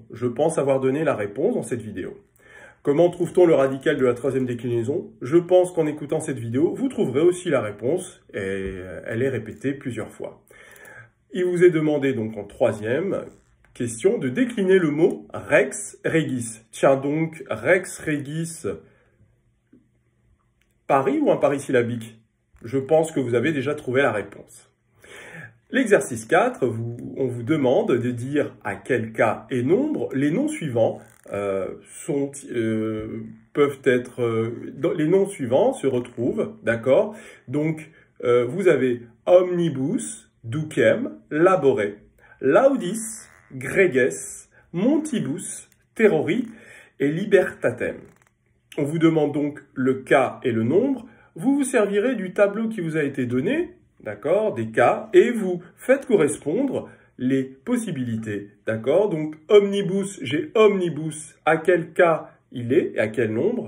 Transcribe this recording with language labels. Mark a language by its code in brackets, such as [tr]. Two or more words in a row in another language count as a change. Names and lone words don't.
[fr] Je pense avoir donné la réponse dans cette vidéo. Comment trouve-t-on le radical de la troisième déclinaison? Je pense qu'en écoutant cette vidéo, vous trouverez aussi la réponse et elle est répétée plusieurs fois. Il vous est demandé donc en troisième question de décliner le mot [la] rex regis. [fr] Tiens donc, [la] rex regis, [fr] pari ou imparisyllabique? Je pense que vous avez déjà trouvé la réponse. L'exercice 4, on vous demande de dire à quel cas et nombre les noms suivants les noms suivants se retrouvent, d'accord? Donc, vous avez [la] omnibus, ducem, labore, laudis, greges, montibus, terrori et libertatem. [fr] On vous demande donc le cas et le nombre. Vous vous servirez du tableau qui vous a été donné, d'accord, des cas, et vous faites correspondre les possibilités, d'accord? Donc, omnibus, j'ai omnibus, à quel cas il est et à quel nombre?